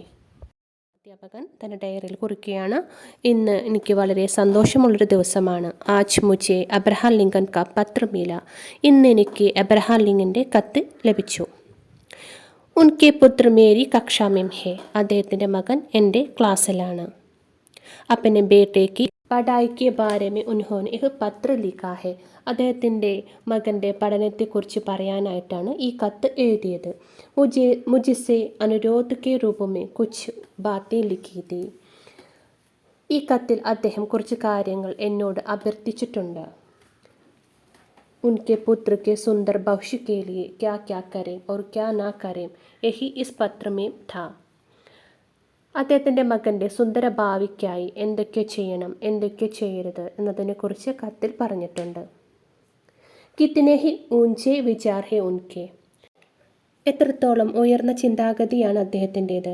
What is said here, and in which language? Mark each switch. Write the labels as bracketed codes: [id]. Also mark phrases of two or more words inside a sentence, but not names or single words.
[ml] അധ്യാപകൻ തൻ്റെ ഡയറിയിൽ കുറിക്കുകയാണ്, ഇന്ന് എനിക്ക് വളരെ സന്തോഷമുള്ളൊരു ദിവസമാണ്. [hi] आज मुझे अब्राहम लिंकन का पत्र मिला. [ml] ഇന്ന് എനിക്ക് അബ്രഹാം ലിങ്കൻ്റെ കത്ത് ലഭിച്ചു. [hi] उनके पुत्र मेरी कक्षा में है. [ml] അദ്ദേഹത്തിൻ്റെ മകൻ എൻ്റെ ക്ലാസ്സിലാണ്. [hi] अपने बेटे की पढ़ाई के बारे में उन्होंने एक पत्र लिखा है. [ml] അദ്ദേഹത്തിൻ്റെ മകൻ്റെ പഠനത്തെക്കുറിച്ച് പറയാനായിട്ടാണ് ഈ കത്ത് എഴുതിയത്. [hi] मुझसे अनुरोध के रूप में कुछ बातें लिखी थी. [ml] ഈ കത്തിൽ അദ്ദേഹം കുറച്ച് കാര്യങ്ങൾ എന്നോട് അഭ്യർത്ഥിച്ചിട്ടുണ്ട്. [hi] उनके पुत्र के सुंदर भविष्य के लिए क्या क्या करें और क्या ना करें यही इस पत्र में था. [ml] അദ്ദേഹത്തിൻ്റെ മകൻ്റെ സുന്ദര ഭാവിക്കായി എന്തൊക്കെ ചെയ്യണം, എന്തൊക്കെ ചെയ്യരുത് എന്നതിനെക്കുറിച്ച് കത്തിൽ പറഞ്ഞിട്ടുണ്ട്. [hi] कितने ही ऊँचे विचार हैं उनके. [ml] എത്രത്തോളം ഉയർന്ന ചിന്താഗതിയാണ് അദ്ദേഹത്തിൻ്റേത്.